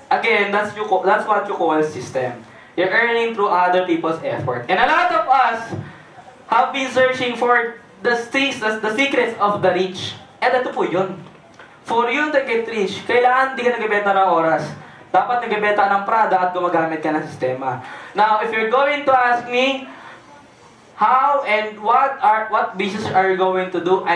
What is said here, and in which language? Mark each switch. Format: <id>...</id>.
<en>Again, that's what you call system. You're earning through other people's effort. And a lot of us have been searching for the secrets of the rich.</en> <tl>And ito po yun.</tl> <en>For you to get rich,</en> <tl>kailangan hindi ka nagbebenta ng oras. Dapat nagbebenta ng Prada at gumagamit ka ng sistema.</tl> <en>Now, if you're going to ask me, how and what business are you going to do?</en>